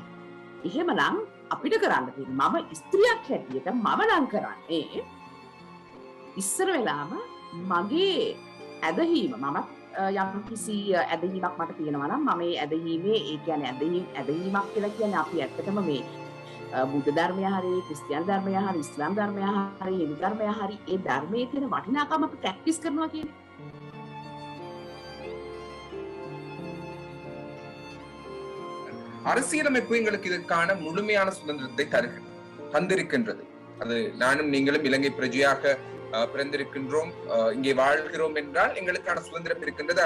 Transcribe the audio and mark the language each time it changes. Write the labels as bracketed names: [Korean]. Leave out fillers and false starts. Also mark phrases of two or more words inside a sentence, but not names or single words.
[Sinhala] එහෙමනම් අපිට කරන්න තියෙන්නේ මම ස්ත්‍රියක් හැටියට මම නම් කරන්නේ ඉස්සර වෙලාම මගේ ඇදහිීම මම යම් කිසි ඇදහිීමක් මට තියෙනවා නම් මම මේ ඇදහිීමේ ඒ කියන්නේ ඇදහිීමක් කියලා කියන්නේ අපි ඇත්තටම මේ බුද්ධ ධර්මය හරි ක්‍රිස්තියානි ධර්මය හරි ඉස්ලාම් ධර්මය හරි හින්දු ධර්මය හරි ඒ ධර්මයේ තියෙන වටිනාකම අපි ප්‍රැක්ටිස් කරනවා කියන්නේ. [Tamil] அரசியலமைப்பு எங்களுக்கு இதற்கான முழுமையான சுதந்திரத்தை தந்திருக்கின்றது. அது நானும் நீங்களும் இலங்கை பிரஜையாக பிறந்திருக்கின்றோம், இங்கே வாழ்கிறோம் என்றால் எங்களுக்கான சுதந்திரம் இருக்கின்றது.